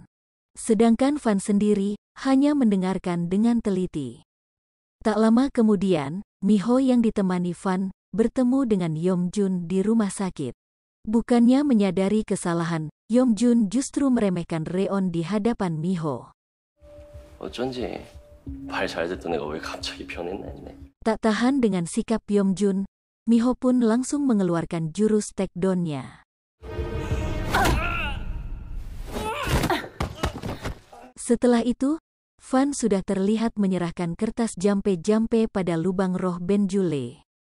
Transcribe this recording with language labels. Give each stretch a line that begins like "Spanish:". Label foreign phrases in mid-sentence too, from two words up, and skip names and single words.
Indonesian: Sedangkan Van sendiri hanya mendengarkan dengan teliti. Tak lama kemudian, Miho yang ditemani Van bertemu dengan Yomjun di rumah sakit. Bukannya menyadari kesalahan, Yomjun justru meremehkan Reon di hadapan Miho.
Korean: 어쩐지 말 잘 듣던 애가 왜 갑자기 변했나 했네.
Indonesian: Tak tahan dengan sikap Yomjun, Miho pun langsung mengeluarkan jurus takedown-nya. Setelah itu, Van sudah terlihat menyerahkan kertas jampe-jampe pada lubang roh Benjule.